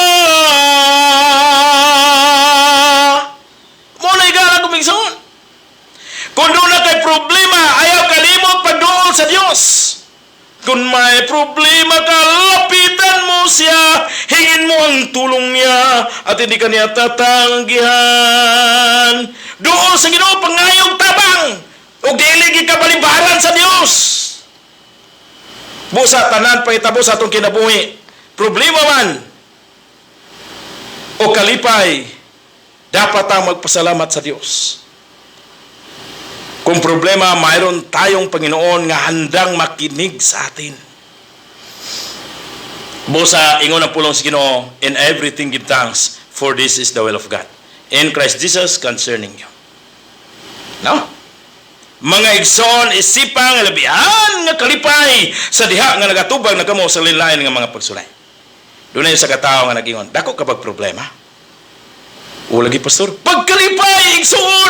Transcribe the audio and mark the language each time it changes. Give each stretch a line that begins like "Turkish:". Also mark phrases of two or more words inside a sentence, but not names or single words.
Cebuano: Kung doon na kay problema, ayaw kalimot pagduol sa Diyos.
Filipino: Kung may problema ka, lapitan mo siya, hingin mo ang tulong niya, at hindi ka niya tatanggihan.
Cebuano: Dool sa Ginoo pangayog tabang, o diligi ka balibaran sa Diyos. Busa tanan pahitabo sa atong kinabuhi. Problema man o kalipay, dapat ang magpasalamat sa Dios.
Filipino: Kung problema, mayroon tayong Panginoon nga handang makinig sa atin.
Cebuano: Busa ingon ang pulong sa Ginoo,
English: in everything give thanks, for this is the will of God in Christ Jesus concerning you.
Cebuano: No? Mga igsoon, isipang labihan nga kalipay sa diha nga nagatubag na kamo sa linlain nga mga pagsulay. Doon na sa katao nga nag-ingon, dako kapag problema. O lagi, pastor, pagkalipay, igsoon!